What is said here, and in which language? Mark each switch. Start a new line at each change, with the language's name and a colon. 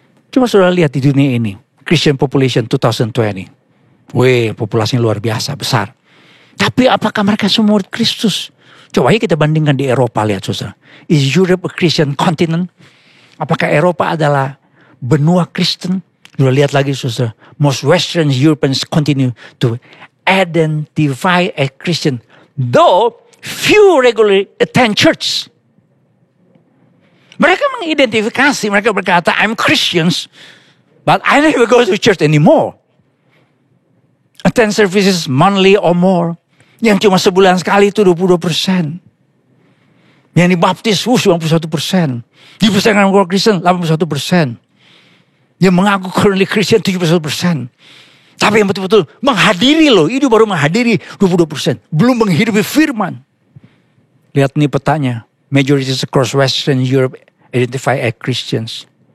Indonesian: Cuma saudara lihat di dunia ini.
English: Christian population 2020.
Indonesian: Populasinya luar biasa, besar. Tapi apakah mereka semua murid Kristus? Coba kita bandingkan di Eropa, lihat saudara.
English: Is Europe a Christian continent?
Indonesian: Apakah Eropa adalah benua Kristen? Sudah lihat lagi saudara.
English: Most Western Europeans continue to identify as Christian. Though few regularly attend church.
Indonesian: Mereka mengidentifikasi, mereka berkata,
English: I'm Christians, but I never go to church anymore. Attend services monthly or more.
Indonesian: Yang cuma sebulan sekali itu 22%. Yang dibaptis 91%. Dipercayai orang Kristen 81%. Yang mengaku
English: currently Christian
Indonesian: 71%. Tapi yang betul-betul menghadiri loh, itu baru menghadiri 22%. Belum menghidupi firman. Lihat nih petanya.
English: Majorities across Western Europe identify as Christians.